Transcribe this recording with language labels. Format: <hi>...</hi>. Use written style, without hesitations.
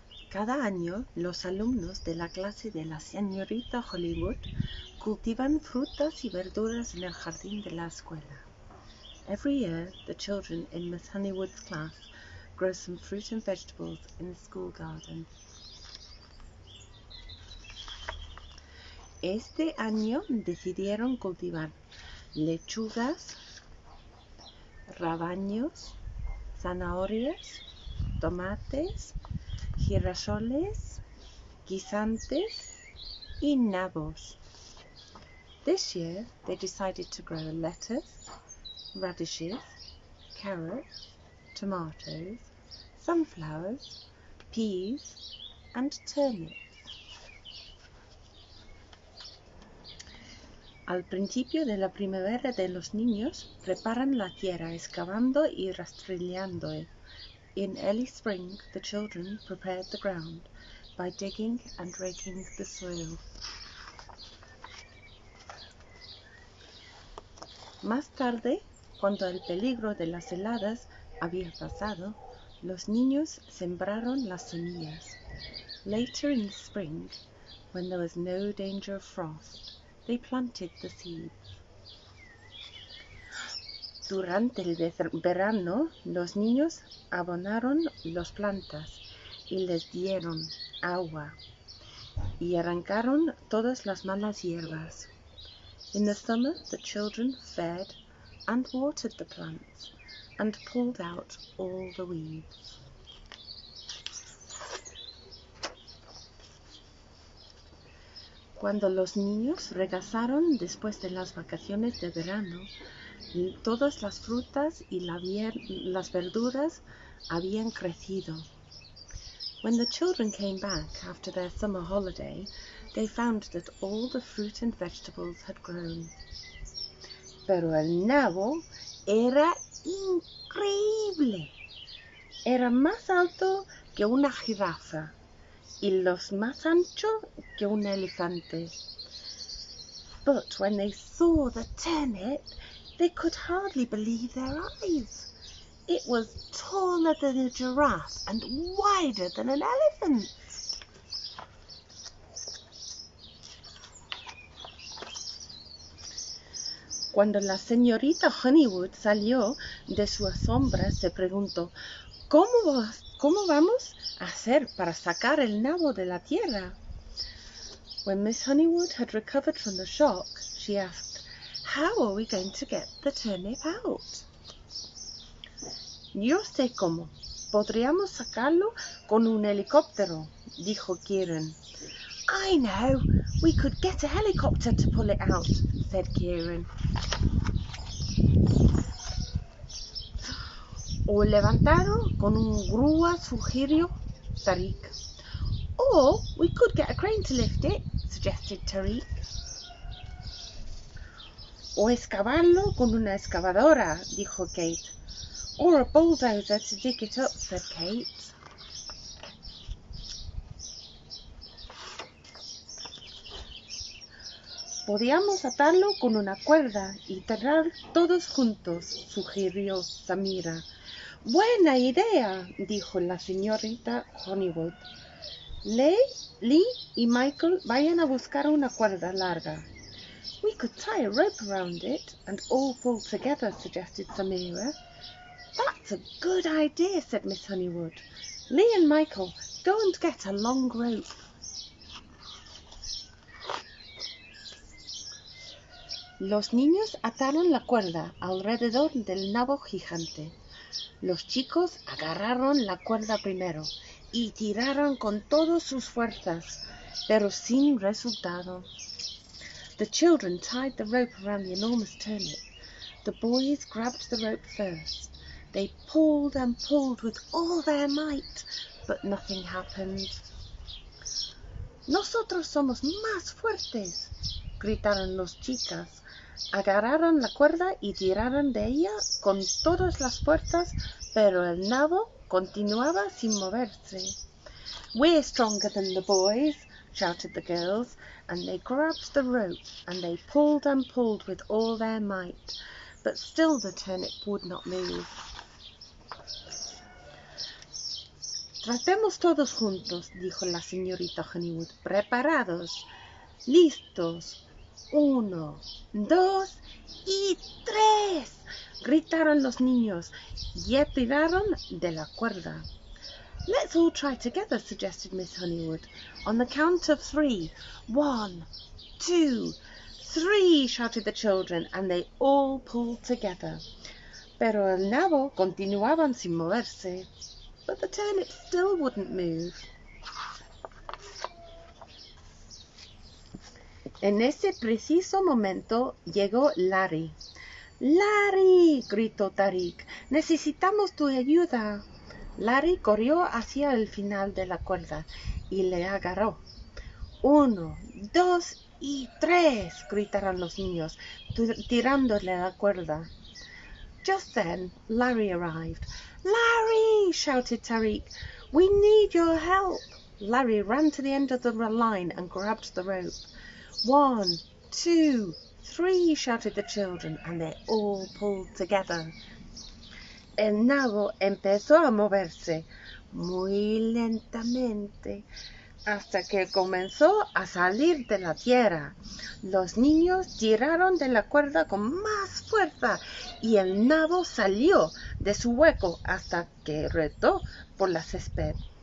<es>Cada año, los alumnos de la clase de la señorita Hollywood cultivan frutas y verduras en el jardín de la escuela.</es> <en>Every year, the children in Miss Honeywood's class grow some fruit and vegetables in the school garden.</en> <es>Este año decidieron cultivar lechugas, rabaños, zanahorias, tomates, girasoles, guisantes y nabos.</es> <en>This year they decided to grow lettuce, radishes, carrots, tomatoes, sunflowers, peas and turnips.</en> <es>Al principio de la primavera de los niños preparan la tierra excavando y rastrillando.</es> <en>In early spring the children prepared the ground by digging and raking the soil.</en> <es>Más tarde, cuando el peligro de las heladas había pasado, los niños sembraron las semillas.</es> <en>Later in the spring, when there was no danger of frost, they planted the seeds.</en> <es>Durante el verano, los niños abonaron las plantas y les dieron agua y arrancaron todas las malas hierbas.</es> <en>In the summer, the children fed and watered the plants and pulled out all the weeds.</en> <es>Cuando los niños regresaron después de las vacaciones de verano, todas las frutas y las verduras habían crecido.</es> <en>When the children came back after their summer holiday, they found that all the fruit and vegetables had grown.</en> <es>Pero el nabo era increíble. Era más alto que una jirafa y más ancho que un elefante.</es> <en>But when they saw the turnip, they could hardly believe their eyes. It was taller than a giraffe and wider than an elephant.</en> <es>Cuando la señorita Honeywood salió de su asombro, se preguntó, ¿Cómo vamos a hacer para sacar el nabo de la tierra?</es> <en>When Miss Honeywood had recovered from the shock, she asked, "How are we going to get the turnip out?"</en> <es>Yo sé cómo. Podríamos sacarlo con un helicóptero, dijo Kieran.</es> <en>I know. We could get a helicopter to pull it out, said Kieran.</en> <es>O levantarlo con un grúa, sugirió Tariq.</es> <en>Or we could get a crane to lift it, suggested Tariq.</en> <es>O excavarlo con una excavadora, dijo Kate.</es> <en>Or a bulldozer to dig it up, said Kate.</en> <es>Podíamos atarlo con una cuerda y tirar todos juntos, sugirió Samira. Buena idea, dijo la señorita Honeywood. Lee y Michael vayan a buscar una cuerda larga.</es> <en>We could tie a rope around it and all pull together, suggested Samira. That's a good idea, said Miss Honeywood. Lee and Michael, go and get a long rope.</en> <es>Los niños ataron la cuerda alrededor del nabo gigante. Los chicos agarraron la cuerda primero y tiraron con todas sus fuerzas, pero sin resultado.</es> <en>The children tied the rope around the enormous turnip. The boys grabbed the rope first. They pulled and pulled with all their might, but nothing happened.</en> <es>Nosotros somos más fuertes, gritaron las chicas. Agarraron la cuerda y tiraron de ella con todas las fuerzas, pero el nabo continuaba sin moverse.</es> <en>"We're stronger than the boys," shouted the girls, and they grabbed the rope and they pulled and pulled with all their might, but still the turnip would not move.</en> <es>"Tratemos todos juntos", dijo la señorita Honeywood. "Preparados. Listos. 1, 2 y 3. Gritaron los niños y tiraron de la cuerda.</es> <en>"Let's all try together," suggested Miss Honeywood. "On the count of 3. 1, 2, 3, shouted the children, and they all pulled together.</en> <es>Pero el nabo continuaban sin moverse.</es> <en>But the turnip still wouldn't move.</en> <es>En ese preciso momento llegó Larry. "¡Larry!", gritó Tariq. "Necesitamos tu ayuda." Larry corrió hacia el final de la cuerda y le agarró. 1, 2 y 3, gritaron los niños, tirándole la cuerda.</es> <en>Just then, Larry arrived. "Larry!" shouted Tariq. "We need your help." Larry ran to the end of the line and grabbed the rope. 1, 2, 3, shouted the children, and they all pulled together.</en> <es>El nabo empezó a moverse muy lentamente hasta que comenzó a salir de la tierra. Los niños tiraron de la cuerda con más fuerza y el nabo salió de su hueco hasta que retó por la césped.</es>